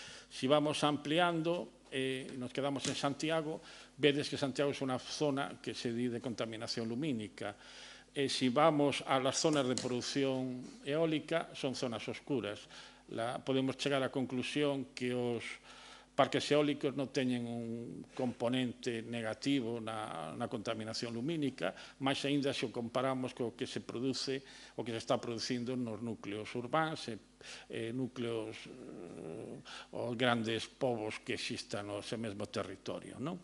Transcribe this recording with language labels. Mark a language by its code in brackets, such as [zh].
[es] Si vamos ampliando, nos quedamos en Santiago, [gl] vedes que Santiago é unha zona que se di de contaminación lumínica. [es] Si vamos a las zonas de producción eólica, son zonas oscuras. [gl] Podemos chegar á conclusión que os parques eólicos non teñen un componente negativo na contaminación lumínica, máis aínda se o comparamos co que se produce, o que se está producindo nos núcleos urbáns, núcleos, os grandes povos que existan no ese mesmo territorio.